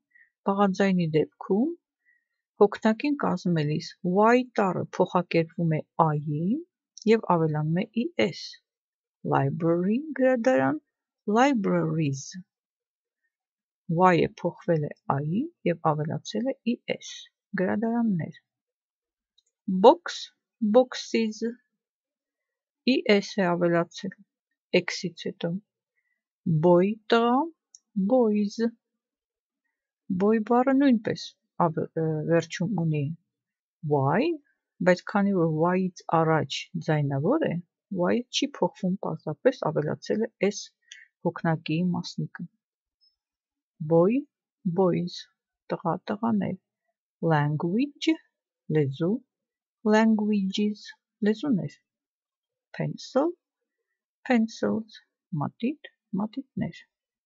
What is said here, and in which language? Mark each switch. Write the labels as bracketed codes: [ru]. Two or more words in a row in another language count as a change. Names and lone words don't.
[hy] Բաղաձայնի դեպքում հոգնակին կազմելիս y տառը փոխակերպվում է i-ի եւ ավելանում է es. [en] Library, գրադարան, libraries. [hy] Y-ը փոխվել է i-ի եւ ավելացել է es. Գրադարաններ. [en] Box, boxes. [hy] Es է ավելացել x-ից հետո. [en] Boy, տղա, boys. [hy] Boy բառը նույնպես վերջում ունի y, բայց քանի որ y-ից առաջ ձայնավոր է, y-ը չի փոխվում, պարզապես ավելացել է s հոգնակիի մասնիկը. [en] Boy, boys, [hy] տղա, տղաներ. [en] Language, լեզու, languages, լեզուներ. Pencil, pencils, [hy] մատիտ, մատիտներ.